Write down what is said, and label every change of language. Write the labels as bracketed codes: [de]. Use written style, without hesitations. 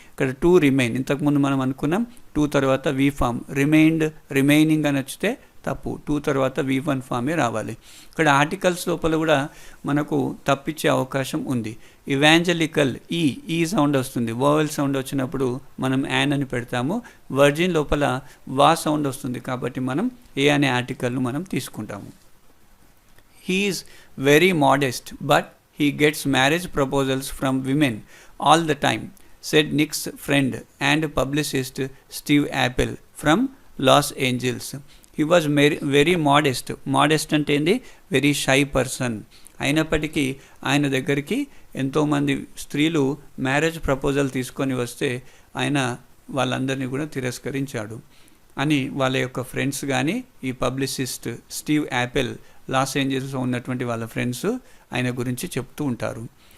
[te] ఇక్కడ to remain, ఇంతకుముందు మనం అనుకున్నాం 2 తర్వాత V ఫామ్, రిమైనింగ్ అని వచ్చితే తప్పు, 2 తర్వాత V1 ఫామే రావాలి. ఇక్కడ ఆర్టికల్స్ లోపల కూడా మనకు తప్పిచ్చే అవకాశం ఉంది. ఇవాంజలికల్ ఈ సౌండ్ వస్తుంది, వోవెల్ సౌండ్ వచ్చినప్పుడు మనం యాన్ అని పెడతాము. వర్జిన్ లోపల వా సౌండ్ వస్తుంది కాబట్టి మనం ఏ అనే ఆర్టికల్ను మనం తీసుకుంటాము. [en] He is very modest but he gets marriage proposals from women all the time, said Nick's friend and publicist Steve Appel from Los Angeles. He was very modest. [te] Modest అంటే ఏంది? [en] Very shy person. [te] అయినప్పటికీ ఆయన దగ్గరికి ఎంతోమంది స్త్రీలు marriage proposal తీసుకొని వస్తే ఆయన వాళ్ళందరినీ కూడా తిరస్కరించాడు అని వాళ్ళ యొక్క ఫ్రెండ్స్ కానీ, ఈ పబ్లిసిస్ట్ స్టీవ్ యాపెల్ లాస్ ఏంజల్స్లో ఉన్నటువంటి వాళ్ళ ఫ్రెండ్స్ ఆయన గురించి చెప్తూ ఉంటారు.